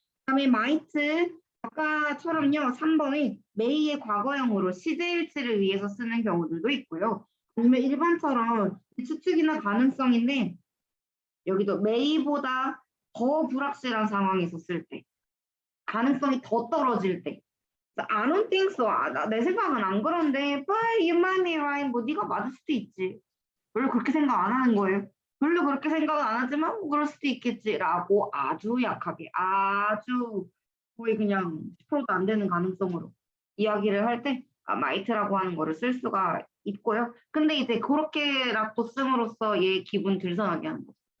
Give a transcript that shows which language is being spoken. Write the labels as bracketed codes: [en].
[ko] 그다음에 might 아까처럼요. 3번이 may의 과거형으로 시제일치를 위해서 쓰는 경우들도 있고요. 아니면 일반처럼 추측이나 가능성인데 여기도 may보다 더 불확실한 상황에서 쓸 때, 가능성이 더 떨어질 때. [en] I don't think so. [ko] 내 생각은 안 그런데, [en] but you might be right. [ko] 뭐 네가 맞을 수도 있지. 별로 그렇게 생각 안 하는 거예요. 별로 그렇게 생각은 안 하지만 뭐 그럴 수도 있겠지라고 아주 약하게, 아주 거의 그냥 10%도 안 되는 가능성으로 이야기를 할 때 might라고 하는 거를 쓸 수가 있고요. 근데 이제 그렇게라도 씀으로써 얘 기분 들썩하게 하는 거죠.